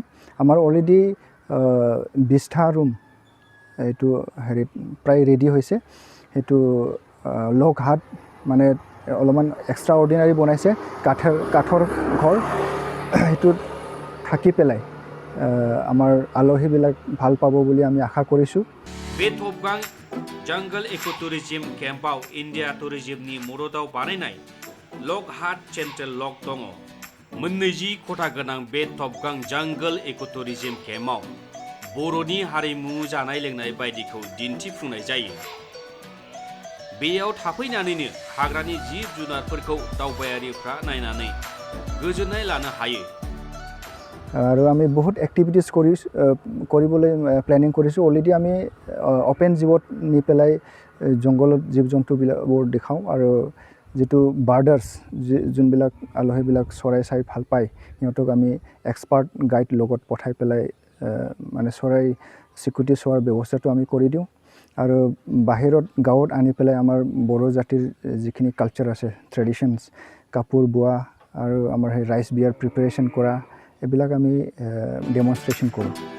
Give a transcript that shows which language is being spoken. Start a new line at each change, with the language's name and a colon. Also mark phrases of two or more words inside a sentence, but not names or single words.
Assamese: আমাৰ অলৰেডি 20টা ৰুম এইটো হেৰিত প্ৰায় ৰেডি হৈছে। সেইটো
English: log hut
Assamese: মানে অলপমান
English: extra ordinary
Assamese: বনাইছে, কাঠৰ ঘৰ, সেইটোত থাকি পেলাই আমাৰ আলহীবিলাক ভাল পাব বুলি আমি আশা কৰিছোঁ।
Bodo: बे थबगां जंगल
English: eco tourism
Bodo: केम्पआव इन्डिया टुरिजिमनि मददाव बानायनाय
English: log hut central log
Bodo: दङ। 20 खथा गोनां बे थबगां जंगल
English: eco tourism
Bodo: केम्पआव बर'नि हारिमु जानाय लोंनाय बायदिखौ दिन्थिफुंनाय जायो। बेयाव थाफैनानैनो हाग्रानि जिब जुनारफोरखौ दावबायारिफ्रा नायनानै गोजोननाय लानो हायो।
Assamese: আৰু আমি বহুত এক্টিভিটিছ কৰিবলৈ প্লেনিং কৰিছোঁ। অলৰেডি আমি অ'পেন জীৱত নি পেলাই জংঘলত জীৱ জন্তুবিলাকবোৰ দেখাওঁ আৰু যিটো বাৰ্ডাৰ্ছ যোনবিলাক আলহীবিলাক চৰাই চাই ভাল পায় সিহঁতক আমি
English: expert guide
Assamese: লগত পঠাই পেলাই মানে চৰাই চিকুটি চোৱাৰ ব্যৱস্থাটো আমি কৰি দিওঁ আৰু বাহিৰত গাঁৱত আনি পেলাই আমাৰ বড়ো জাতিৰ যিখিনি কালচাৰ আছে, ট্ৰেডিশ্যনছ, কাপোৰ বোৱা আৰু আমাৰ সেই
English: rice beer preparation
Assamese: কৰা এইবিলাক আমি ডেমনষ্ট্ৰেশ্যন কৰোঁ।